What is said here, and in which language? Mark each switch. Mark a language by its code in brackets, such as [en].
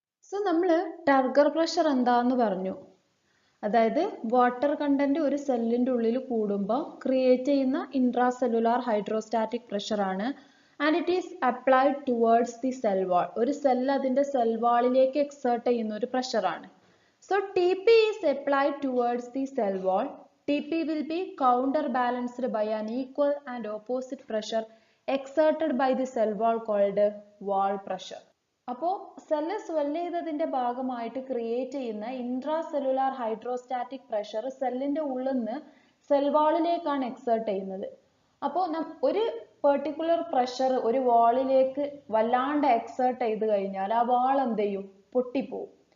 [ml] So നമ്മൾ turgor pressure എന്താന്ന് പറഞ്ഞു. അതായത് വാട്ടർ കണ്ടന്റ് ഒരു സെല്ലിന്റെ ഉള്ളിൽ കൂടുമ്പോൾ ക്രിയേറ്റ് ചെയ്യുന്ന ഇൻട്രാ സെല്ലുലാർ ഹൈഡ്രോസ്റ്റാറ്റിക് പ്രഷർ ആണ്. [en] And it is applied towards the cell wall. [ml] ഒരു സെൽ അതിന്റെ സെൽ വാളിലേക്ക് എക്സേർട്ട് ചെയ്യുന്ന ഒരു പ്രഷറാണ്. [en] So TP is applied towards the cell wall. TP will be counterbalanced by an equal and opposite pressure exerted by the cell wall called wall pressure. [ml] അപ്പോൾ cell swell ചെയ്തതിന്റെ ഭാഗമായിട്ട് create ചെയ്യുന്ന intra cellular hydrostatic pressure സെല്ലിന്റെ ഉള്ളിൽ നിന്ന് cell വാളിലേക്കാണ് exert ചെയ്യുന്നത്. അപ്പോൾ ഒരു പെർട്ടിക്കുലർ പ്രഷർ ഒരു വാളിലേക്ക് വല്ലാണ്ട് എക്സേർട്ട് ചെയ്ത് കഴിഞ്ഞാൽ ആ വാൾ എന്ത് ചെയ്യും, പൊട്ടിപ്പോവും.